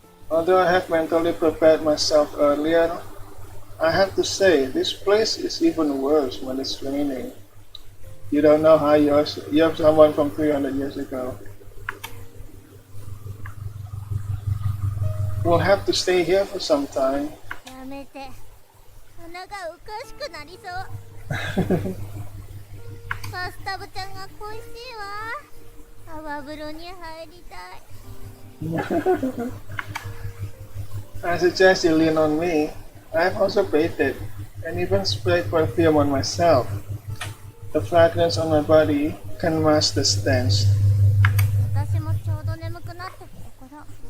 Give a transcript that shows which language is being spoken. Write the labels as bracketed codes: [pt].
[en] Although I have mentally prepared myself earlier, I have to say this place is even worse when it's raining. You don't know how you have someone from 300 years ago. We'll have to stay here for some time. [ja] やめて。鼻がおかしくなりそう。バスタブちゃんが恋しいわ。泡風呂に入りたい。 [en] I suggest you lean on me. I've also bathed and even sprayed perfume on myself. The fragrance on my body can mask the stench. [ja] 私もちょうど眠くなってるところ。